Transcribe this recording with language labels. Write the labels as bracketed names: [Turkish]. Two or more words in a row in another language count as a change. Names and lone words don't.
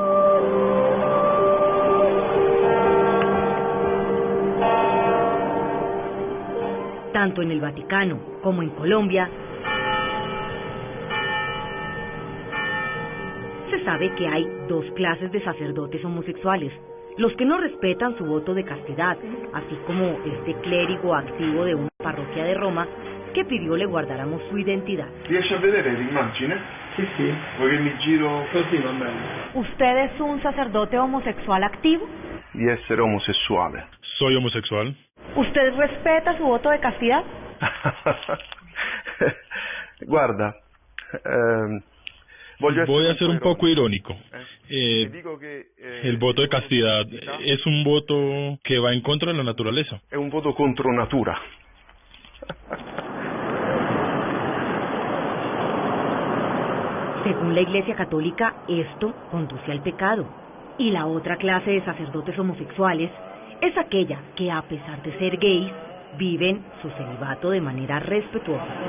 [Spanish] Tanto en el Vaticano como en Colombia, se sabe que hay dos clases de sacerdotes homosexuales: los que no respetan su voto de castidad, así como este clérigo activo de una parroquia de Roma que pidió le guardáramos su identidad. [Italian] ¿Riesce a vedere l'immagine? Sì, sì. Vuoi che mi giro? Così va bene. [Spanish] ¿Usted es un sacerdote homosexual activo? [Italian] Di essere omosessuale. [Spanish] Soy homosexual. ¿Usted respeta su voto de castidad? [Italian] Guarda, [Spanish] voy a ser un poco irónico. El voto de castidad es un voto que va en contra de la naturaleza. Es un voto [Italian] contro natura. [Spanish] Según la Iglesia Católica, esto conduce al pecado. Y la otra clase de sacerdotes homosexuales es aquella que, a pesar de ser gays, viven su celibato de manera respetuosa.